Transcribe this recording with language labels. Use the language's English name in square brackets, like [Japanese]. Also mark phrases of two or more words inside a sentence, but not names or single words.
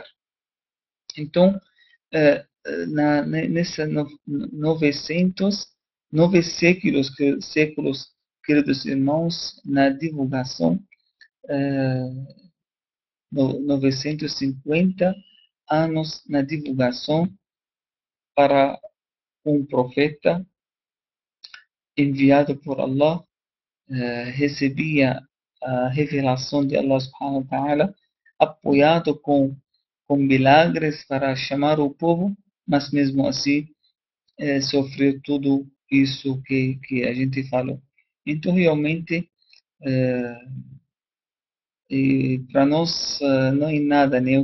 [Portuguese] Então, nessa 9 séculos, queridos irmãos, na divulgação, 950 anos na divulgação para um profeta enviado por Allah, recebia a revelação de Allah [Arabic] سبحانه وتعالى, [Portuguese] apoiado com milagres para chamar o povo, mas mesmo assim sofreu tudo isso que a gente falou. Então, realmente, para nós não é nada, né?